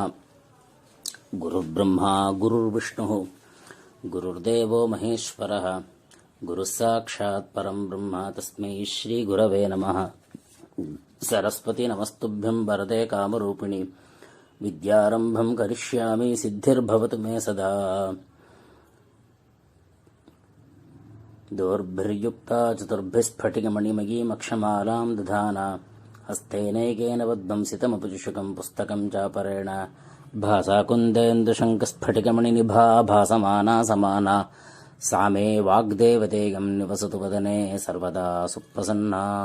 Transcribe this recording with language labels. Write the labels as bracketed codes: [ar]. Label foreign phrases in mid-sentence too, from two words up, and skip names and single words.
[sa] गुरुर्ब्रह्मा गुरुर्विष्णुः गुरुर्देवो महेश्वरः गुरुसाक्षात् परं ब्रह्म तस्मै श्रीगुरवे नमः. सरस्वति नमस्तुभ्यं वरदे कामरूपिणि विद्यारम्भं करिष्यामि सिद्धिर्भवतु मे सदा. दोर्भिर्युक्ता चतुर्भिस्फटिकमणिमयीमक्षमालां दधाना हस्तेनैकेन वद्वंसितमपुजुषकं पुस्तकं चापरेण भासा कुन्देन्दुशङ्खस्फटिकमणिनिभा भासमाना समाना सा मे वाग्देवतेयं निवसतु वदने सर्वदा सुप्रसन्ना.